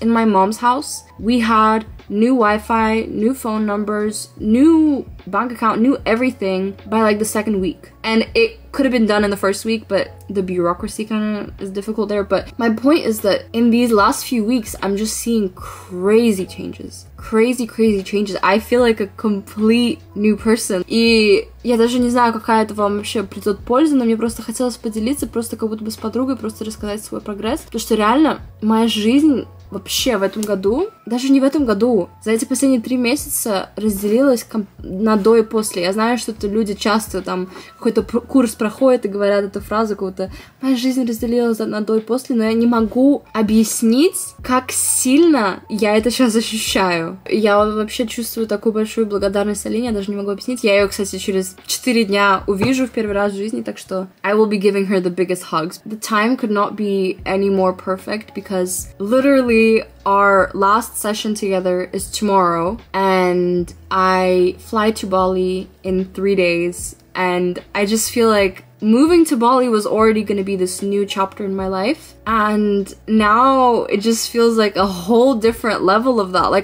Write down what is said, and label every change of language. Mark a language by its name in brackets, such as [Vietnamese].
[English] In my mom's house, we had new Wi-Fi, new phone numbers, new bank account, new everything by like the second week. And it could have been done in the first week, but the bureaucracy kind of is difficult there. But my point is that in these last few weeks, I'm just seeing crazy changes. Crazy changes. I feel like a complete new person. [Russian] И я даже не знаю, какая это вам вообще придет польза, но мне просто хотелось поделиться, просто как будто бы с подругой, просто рассказать свой прогресс. Потому что реально моя жизнь вообще в этом году, даже не в этом году, за эти последние 3 месяца разделилась на до и после. Я знаю, что это люди часто там какой-то курс проходят и говорят эту фразу, какую-то «моя жизнь разделилась на до и после», но я не могу объяснить, как сильно я это сейчас ощущаю. Я вообще чувствую такую большую благодарность Алине, я даже не могу объяснить. Я ее, кстати, через 4 дня увижу в первый раз в жизни, так что [English] I will be giving her the biggest hugs. The time could not be any more perfect, because literally our last session together is tomorrow, and I fly to Bali in 3 days, and I just feel like moving to Bali was already going to be this new chapter in my life, and now it just feels like a whole different level of that.